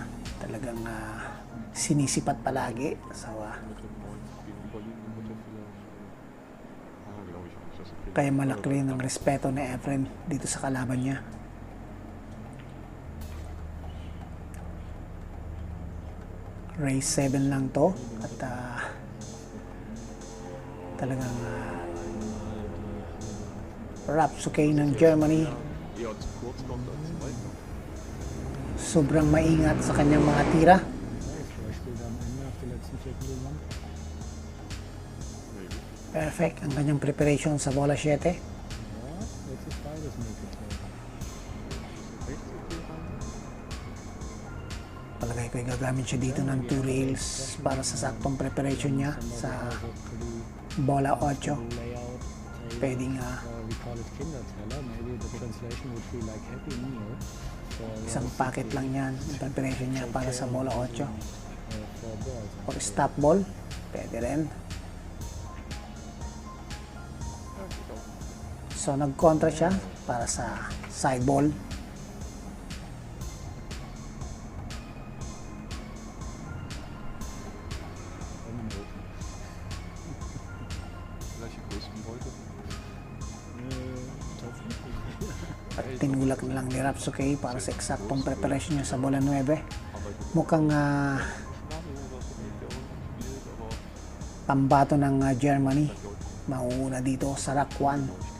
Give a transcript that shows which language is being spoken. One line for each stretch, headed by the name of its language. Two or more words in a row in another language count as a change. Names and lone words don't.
Filipino: Talagang sinisipat palagi. So, kaya malaki rin ang respeto ni Efren dito sa kalaban niya. Race 7 lang to at talagang Ralf Suke ng Germany
German: Eher zu kurz kommt als zu weit kommt.
Filipino: sobrang maingat sa kanyang mga tira.
German: Vielleicht spielt er am Ende auf die letzten 4 Kilogramm.
Filipino: Perfect ang kanyang preparation sa bola 7.
German: Ja, jetzt ist beides möglich.
Filipino: Palagay ko gagamit siya dito ng 2 rails para sa saktong preparation niya sa bola 8.
English: Layout,
Filipino: Pwedeng
English: we call it Kinderteller. Maybe the translation would be like Happy Meal for
Filipino: isang packet lang yan ang preparation niya para sa bola 8.
English: for boys. Or stop ball,
Filipino: pwede rin. So nag-contra siya para sa
English: side ball.
German: Welche größten heute?
Filipino: At tinulak na lang ni Ralf Suke para sa eksaktong preparation niya sa bola 9. Mukhang pambato ng Germany. Mauuna dito sa rack 1.